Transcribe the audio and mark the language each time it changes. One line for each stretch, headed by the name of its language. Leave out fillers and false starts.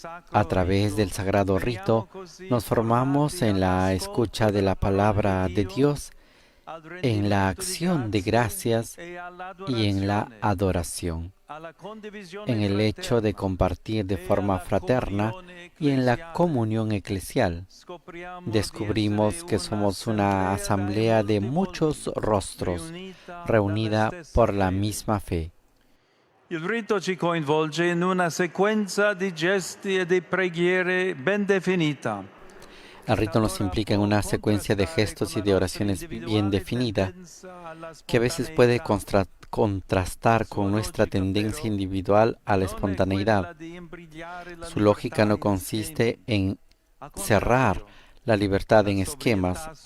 Spanish: A través del sagrado rito nos formamos en la escucha de la palabra de Dios, en la acción de gracias y en la adoración, en el hecho de compartir de forma fraterna y en la comunión eclesial. Descubrimos que somos una asamblea de muchos rostros, reunida por la misma fe.
Italian: Il rito ci coinvolge in una sequenza di gesti e di preghiere ben definita.
Spanish: El rito nos implica en una secuencia de gestos y de oraciones bien definida, que a veces puede contrastar con nuestra tendencia individual a la espontaneidad. Su lógica no consiste en cerrar la libertad en esquemas.